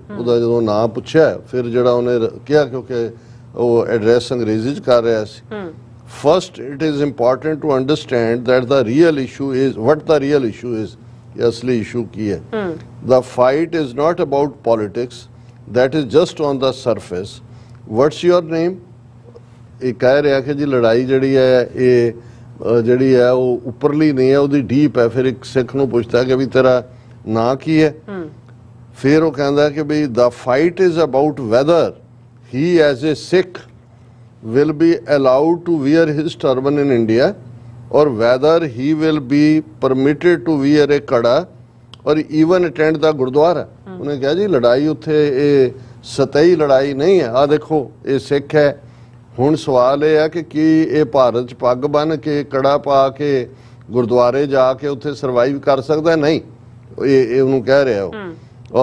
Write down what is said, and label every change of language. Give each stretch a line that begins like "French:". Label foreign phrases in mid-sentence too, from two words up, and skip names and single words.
Punjabi: ਉਹਦਾ ਜਦੋਂ ਨਾਂ ਪੁੱਛਿਆ ਫਿਰ ਜਿਹੜਾ ਉਹਨੇ ਕਿਹਾ, ਕਿਉਂਕਿ ਉਹ ਐਡਰੈਸ ਅੰਗਰੇਜ਼ੀ 'ਚ ਕਰ ਰਿਹਾ ਸੀ,
English: first it is important to understand that the real issue is what the real issue is,
Punjabi: ਅਸਲੀ ਇਸ਼ੂ ਕੀ ਹੈ।
English: the fight is not about politics, that is just on the surface. What's your name?
Punjabi: ਇਹ ਕਹਿ ਰਿਹਾ ਕਿ ਜੀ ਲੜਾਈ ਜਿਹੜੀ ਹੈ ਇਹ ਜਿਹੜੀ ਹੈ ਉਹ ਉੱਪਰਲੀ ਨਹੀਂ ਹੈ, ਉਹਦੀ ਡੀਪ ਹੈ। ਫਿਰ ਇੱਕ ਸਿੱਖ ਨੂੰ ਪੁੱਛਦਾ ਕਿ ਵੀ ਤੇਰਾ ਨਾਂ ਕੀ ਹੈ, ਫਿਰ ਉਹ ਕਹਿੰਦਾ ਕਿ ਵੀ
English: the fight is about whether he as a Sikh will be allowed to wear his turban in India or whether he will be permitted to wear a kada or even attend the Gurdwara.
Punjabi: ਉਹਨੇ ਕਿਹਾ ਜੀ ਲੜਾਈ ਉੱਥੇ ਇਹ ਸਤਹੀ ਲੜਾਈ ਨਹੀਂ ਹੈ। ਆ ਦੇਖੋ ਇਹ ਸਿੱਖ ਹੈ, ਹੁਣ ਸਵਾਲ ਇਹ ਹੈ ਕਿ ਕੀ ਇਹ ਭਾਰਤ 'ਚ ਪੱਗ ਬੰਨ੍ਹ ਕੇ ਕੜਾ ਪਾ ਕੇ ਗੁਰਦੁਆਰੇ ਜਾ ਕੇ ਉੱਥੇ ਸਰਵਾਈਵ ਕਰ ਸਕਦਾ? ਨਹੀਂ, ਇਹ ਉਹਨੂੰ ਕਹਿ ਰਿਹਾ ਉਹ।